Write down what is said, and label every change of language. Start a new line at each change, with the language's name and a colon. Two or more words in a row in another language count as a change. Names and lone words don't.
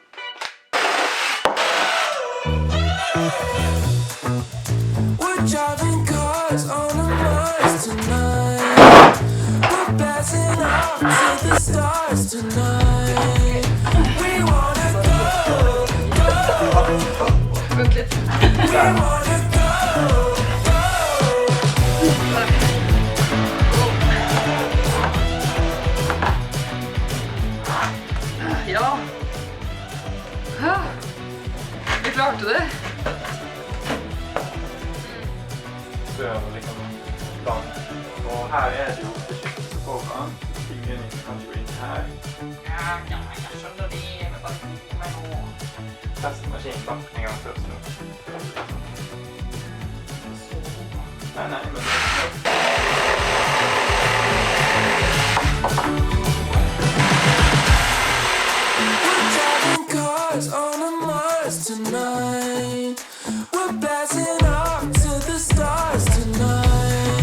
English: We're driving cars on a Mars tonight. We're passing off to the stars tonight. We wanna go, go. We wanna go,
Norwegian: Ja. Vi klarte det. Før liksom lang. Og her er det jo beskyttelse foran. Ingen kan gå inn her. Ja, jeg skjønner det, men bare gi meg nå. Test maskinen da, en gang først. Nei, men...
English: We're driving cars on a Mars tonight. We're passing off to the stars tonight.